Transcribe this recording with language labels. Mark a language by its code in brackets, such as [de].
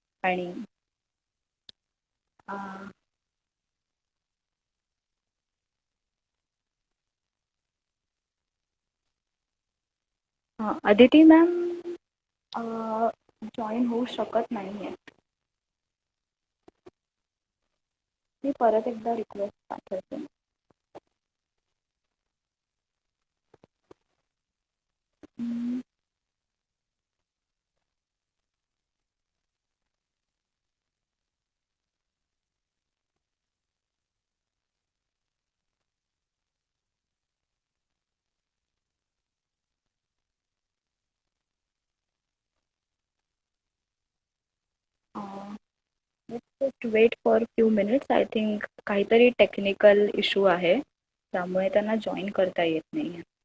[mr] आणि Aditi ma'am join होऊ शकत नाही आहेत. मी परत एकदा रिक्वेस्ट पाठवते. [en] Mm, let's just wait for few minutes. I think [mr] काहीतरी टेक्निकल इश्यू आहे, त्यामुळे त्यांना जॉईन करता येत नाही.